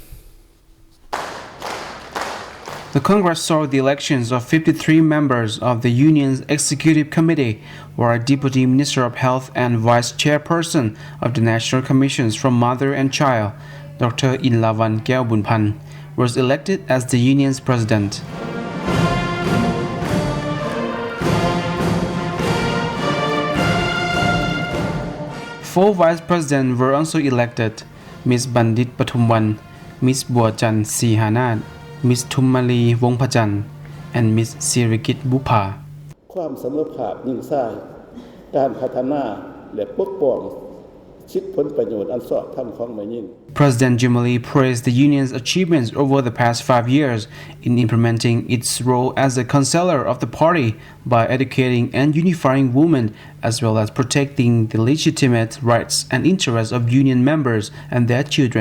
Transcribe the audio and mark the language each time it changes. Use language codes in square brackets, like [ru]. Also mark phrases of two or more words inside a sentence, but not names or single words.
[en] The Congress saw the elections of 53 members of the Union's Executive Committee, where Deputy Minister of Health and Vice Chairperson of the National Commissions for Mother and Child, Dr. Inlavanh Keobounphanh, was elected as the Union's President. 4 Vice Presidents were also elected: Ms. Bandith Pathoumvanh, Ms. Buachanh Sihanath, Ms. Thoummaly Vongphachanh, and Ms. Sirikit Boupha. [lo] ຄວາມສະເໝີພາບຍິ່ງໃສ່ການພັດທະນາແລະປົກປ້ອງສິດຜົນປະໂຫຍດອັນຊອບທຳຂອງແມ່ຍິງ [en] President Choummaly praised the union's achievements over the past 5 years in implementing its role as a counsellor of the party by educating and unifying women as well as protecting the legitimate rights and interests of union members and their children.